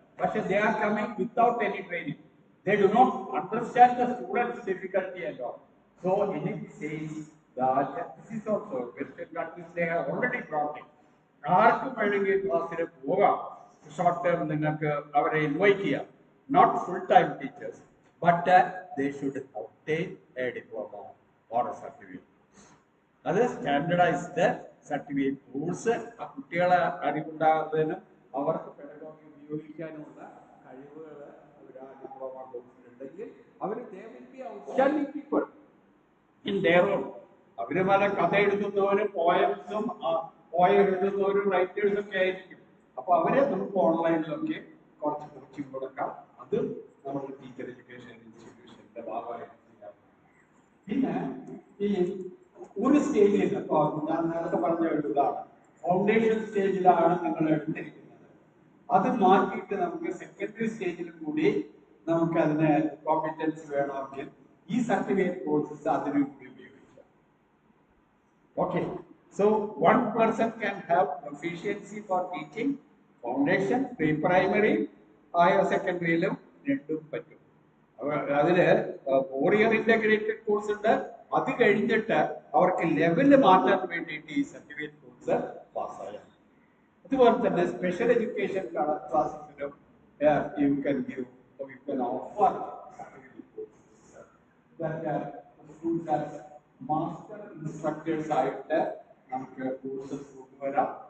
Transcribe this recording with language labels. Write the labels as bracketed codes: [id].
[ml] പക്ഷെ [en] they are coming without any training. They do not understand the student's difficulty at all. So in it says that this is also Western countries they have already brought it. [ml] ആർക്കും വേണമെങ്കിൽ ക്ലാസ്സിൽ പോകാം. Short term നിങ്ങൾക്ക് അവരെ invite ചെയ്യാം. [en] Not full time teachers, but they should obtain a diploma or a certificate. [ml] അത് standardised certificate course ആ കുട്ടികളെ അറിവുണ്ടാകുന്നതിനും അവർക്ക് പെഡഗോഗി ഉപയോഗിക്കാനുള്ള കഴിവുകൾ അവർ ആ diploma കോഴ്സിലുണ്ടെങ്കിൽ our outstanding people in [en] their own. [ml] അവര് പല കഥ എഴുതുന്നവരും പോയം എഴുതുന്നവരും റൈറ്റേഴ്സും ഒക്കെ ആയിരിക്കും. അപ്പൊ അവരെ നമുക്ക് ഓൺലൈനിലൊക്കെ കുറച്ച് കോച്ചിങ് കൊടുക്കാം. അത് നമ്മുടെ ടീച്ചർ എഡ്യൂക്കേഷൻ ഇൻസ്റ്റിറ്റ്യൂഷന്റെ ഭാഗമായിട്ട് ചെയ്യാം. പിന്നെ ഈ ഒരു സ്റ്റേജിൽ ഞാൻ നേരത്തെ പറഞ്ഞ ഒരു ഇതാണ് ഫൗണ്ടേഷൻ സ്റ്റേജിലാണ് നിങ്ങൾ എടുത്തിരിക്കുന്നത്. അത് മാറ്റിയിട്ട് നമുക്ക് സെക്കൻഡറി സ്റ്റേജിലും കൂടി നമുക്ക് അതിന് കോമ്പറ്റൻസ് വേണമെങ്കിൽ ഈ സർട്ടിഫിക്കറ്റ് കോഴ്സസ് അതിനും കൂടി ഉപയോഗിക്കാം. [en] okay, so one person can have proficiency for teaching foundation, pre-primary, higher secondary-ലും [ml] രണ്ടും പറ്റും. അതില് 4-year ഇന്റഗ്രേറ്റഡ് കോഴ്സ് ഉണ്ട്. അത് കഴിഞ്ഞിട്ട് അവർക്ക് ലെവല് മാറ്റാൻ വേണ്ടിയിട്ട് ഈ സർട്ടിഫിക്കറ്റ് കോഴ്സ് പാസ്സായാൽ. അതുപോലെ തന്നെ സ്പെഷ്യൽ എഡ്യൂക്കേഷൻ ക്ലാസ്സിലും [en] you can offer certificate courses that schools as [ml] master instructors ആയിട്ട് നമുക്ക് കോഴ്സസ് കൊണ്ടുവരാം.